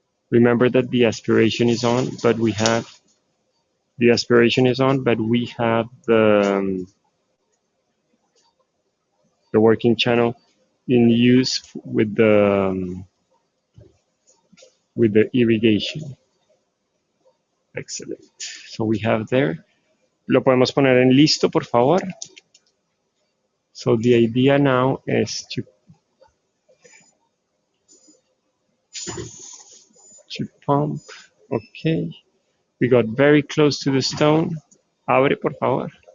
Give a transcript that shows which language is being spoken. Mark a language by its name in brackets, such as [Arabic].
[English] Remember that the aspiration is on, but we have the working channel in use with the irrigation. Excellent. So we have there. [Spanish] Lo podemos poner en listo, por favor. [English] So the idea now is to pump. Okay. We got very close to the stone. [Spanish] Abre, por favor.